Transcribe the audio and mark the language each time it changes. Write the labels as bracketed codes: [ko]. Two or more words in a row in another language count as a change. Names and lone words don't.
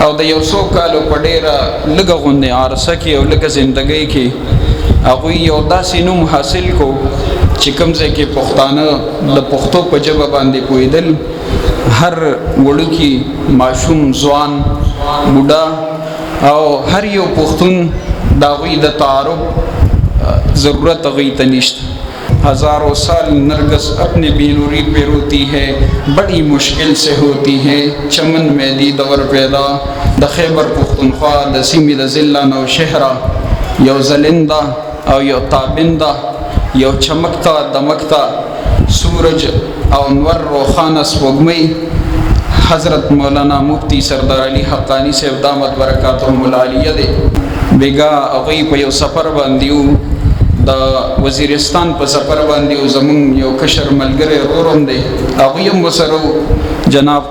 [ps] او د یو څو کالو په ډېره لږه غوندې عرصه کې او لږه زندګۍ کې هغوی یو داسې نوم حاصل کو چې کوم ځای کې پښتانه د پښتو په ژبه باندې پوهېدل هر وړوکي ماشوم ځوان بوډا او هر یو پښتون د هغوی د تعارف ضرورت هغوی ته نشته. [ur] ہزاروں سال نرگس اپنے بینوری پہ روتی ہے، بڑی مشکل سے ہوتی ہے چمن میں دی دور پیدا. [ps] د خیبر پختونخوا د سیمې د ضلع نوشهره یو زلنده او یو تابنده، یو [ur] چمکتا دمکتا [ps] سورج او نور روخانه سپوږمۍ حضرت مولانا مفتی سردار علی حقانی صاحب [ar] دامت برکاتهم العالیه [ps] دی. بیگا هغوی په یو سفر باندې د وزیرستان په سفر باندې او زمونږ یو کشر ملګری ورور هم دی، هغوی هم ورسره جناب